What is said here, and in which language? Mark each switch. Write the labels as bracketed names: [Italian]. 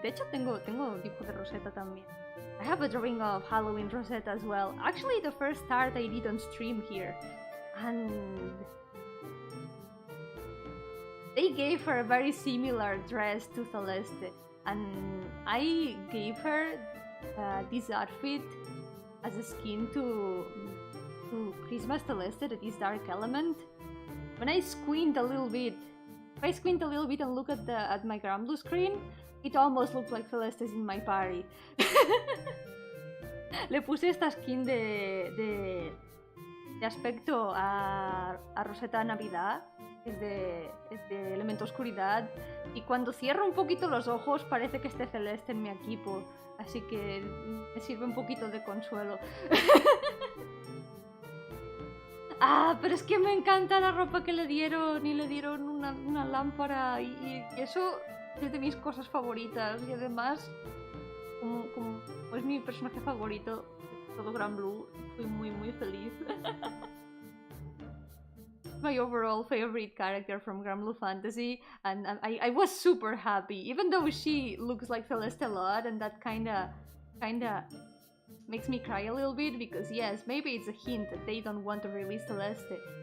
[Spanish] De hecho tengo un dibujo de Rosetta también. [English] I have a drawing of Halloween Rosetta as well. Actually, the first art I did on stream here, and they gave her a very similar dress to Celeste, and I gave her this outfit as a skin to Christmas Celeste, that is dark element. When I squint a little bit, if I squint a little bit and look at my Granblue screen, it almost looks like Celeste is in my party. [Spanish] Le puse esta skin de aspecto a Rosetta Navidad. Es de elemento oscuridad, y cuando cierro un poquito los ojos parece que esté Celeste en mi equipo, así que me sirve un poquito de consuelo. Pero es que me encanta la ropa que le dieron, y le dieron una lámpara, y eso es de mis cosas favoritas, y además como es mi personaje favorito de todo Granblue, fui muy feliz. [English] My overall favorite character from Granblue Fantasy, and I was super happy, even though she looks like Celeste a lot, and that kinda makes me cry a little bit, because yes, maybe it's a hint that they don't want to release Celeste.